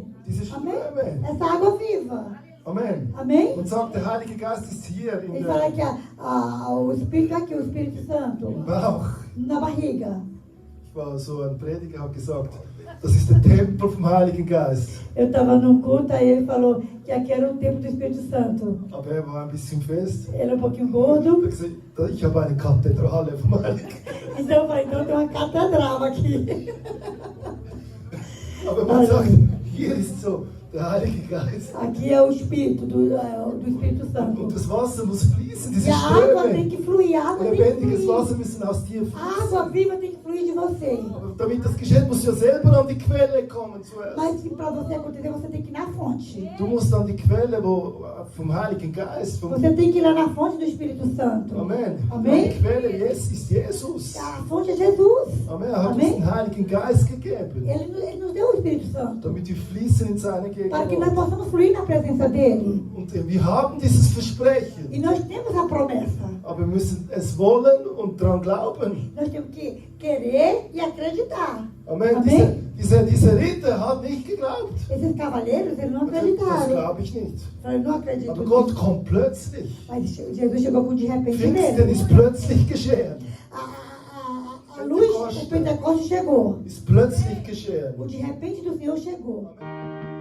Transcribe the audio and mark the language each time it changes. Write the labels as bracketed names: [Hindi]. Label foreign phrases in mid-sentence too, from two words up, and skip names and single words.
[German] Diese [Portuguese] Amém? [German] Ströme. [Portuguese] Essa água viva. [German] Amen. [Portuguese] Amém? [German] Und sagt, der Heilige Geist ist hier in [Portuguese] Ele fala [German] der, [Portuguese] que o Espírito aqui, o Espírito Santo, [German] im Bauch. [Portuguese] na barriga. [German] Ich war so ein Prediger, hat gesagt, das ist der Tempel vom Heiligen Geist. [Portuguese] Eu estava num culto, aí ele falou que aqui era o templo do Espírito Santo. [German] Aber er war ein bisschen fest. [Portuguese] Ele é um pouquinho [German] Er [Portuguese] gordo. [German] hat gesagt, ich habe eine Kathedrale vom Heiligen Geist. [Portuguese] Então eu falei, então tem uma catedral aqui. [German] Aber man sagt, hier ist so der Heilige Geist. [Portuguese] Aqui é o Espírito do Espírito [German] Und [Portuguese] Santo. [German] das Wasser muss fließen, diese [Portuguese] E a água tem [German] Ströme. [Portuguese] que fluir, a água tem que [German] Lebendiges [Portuguese] fluir. [German] Wasser müssen aus dir [Portuguese] A [German] fließen. [Portuguese] água viva tem que fluir de você. [German] Aber damit das geschieht, musst du ja selber an die Quelle kommen zuerst. [Portuguese] Mas para você acontecer, você tem que ir na fonte. [German] Du musst an die Quelle vom Heiligen Geist. [Portuguese] Você tem que ir lá na fonte do Espírito Santo. [German] Amen. [Portuguese] Amém? [German] Die Quelle ist Jesus. [Portuguese] A fonte é Jesus. [German] Amen. Er hat uns [Portuguese] Amém? [German] den Heiligen Geist gegeben, [Portuguese] Ele nos deu o Espírito Santo. [German] damit wir fließen in seine [Portuguese] Para que nós [German] Gegenwart. [Portuguese] possamos fluir na presença dele. [German] Und wir haben dieses Versprechen, [Portuguese] E nós temos a promessa. [German] aber wir müssen es wollen und daran glauben. [Portuguese] Nós temos que querer e acreditar. [German] Amen. [Portuguese] Amém? [German] Dieser Ritter hat nicht geglaubt. [Portuguese] Esses cavaleiros, eles não [German] Das [Portuguese] acreditaram. [German] glaube ich nicht. [Portuguese] Eu não acredito [German] Aber [Portuguese] nisso. [German] Gott kommt plötzlich. [Portuguese] Mas Jesus chegou com de repente [German] Pfingsten [Portuguese] mesmo. [German] ist plötzlich geschehen. [Portuguese] A luz, o Pentecostes chegou. [German] Ist plötzlich geschehen. [Portuguese] O de repente do Senhor chegou. [German] Amen.